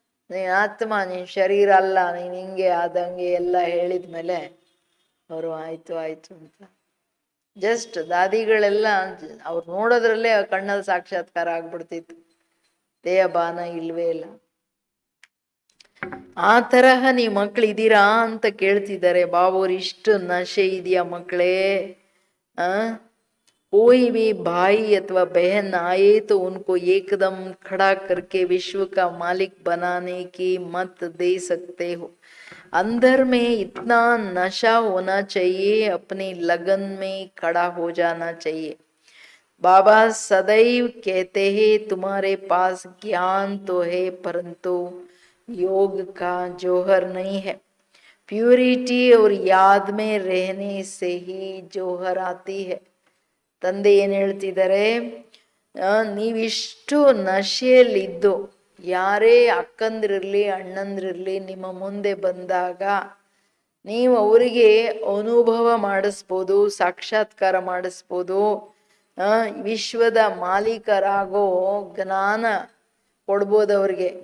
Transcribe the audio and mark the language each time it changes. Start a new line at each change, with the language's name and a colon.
Kannada: ನೀನ್ ಆತ್ಮ, ನೀನ್ ಶರೀರ ಅಲ್ಲ, ನೀನ್ ಹಿಂಗೆ ಆದಂಗೆ ಎಲ್ಲ ಹೇಳಿದ್ಮೇಲೆ ಅವರು ಆಯ್ತು ಅಂತ ಜಸ್ಟ್ ದಾದಿಗಳೆಲ್ಲ ಅವ್ರು ನೋಡೋದ್ರಲ್ಲೇ ಕಣ್ಣಲ್ಲಿ ಸಾಕ್ಷಾತ್ಕಾರ ಆಗ್ಬಿಡ್ತಿತ್ತು. ದೇಹಬಾನ ಇಲ್ವೇ ಇಲ್ಲ. ಆ ತರಹ ನೀವು ಮಕ್ಳಿದ್ದೀರಾ ಅಂತ ಕೇಳ್ತಿದ್ದಾರೆ ಬಾಬೋರು. ಇಷ್ಟು ನಶೆ ಇದೆಯಾ ಮಕ್ಕಳೇ?
Hindi: आ, कोई भी भाई अथवा बहन आए तो उनको एकदम खड़ा करके विश्व का मालिक बनाने की मत दे सकते हो। अंदर में इतना नशा होना चाहिए, अपनी लगन में खड़ा हो जाना चाहिए। बाबा सदैव कहते हैं तुम्हारे पास ज्ञान तो है परंतु योग का जौहर नहीं है। प्यूरिटी और याद में रहने से ही जौहर आती है।
Kannada: ತಂದೆ ಏನ್ ಹೇಳ್ತಿದ್ದಾರೆ, ನೀವಿಷ್ಟು ನಶೆಯಲ್ಲಿದ್ದು ಯಾರೇ ಅಕ್ಕಂದಿರ್ಲಿ ಅಣ್ಣಂದಿರ್ಲಿ ನಿಮ್ಮ ಮುಂದೆ ಬಂದಾಗ ನೀವು ಅವರಿಗೆ ಅನುಭವ ಮಾಡಿಸ್ಬೋದು, ಸಾಕ್ಷಾತ್ಕಾರ ಮಾಡಿಸ್ಬೋದು, ವಿಶ್ವದ ಮಾಲೀಕರಾಗೋ ಜ್ಞಾನ ಕೊಡ್ಬೋದು ಅವ್ರಿಗೆ.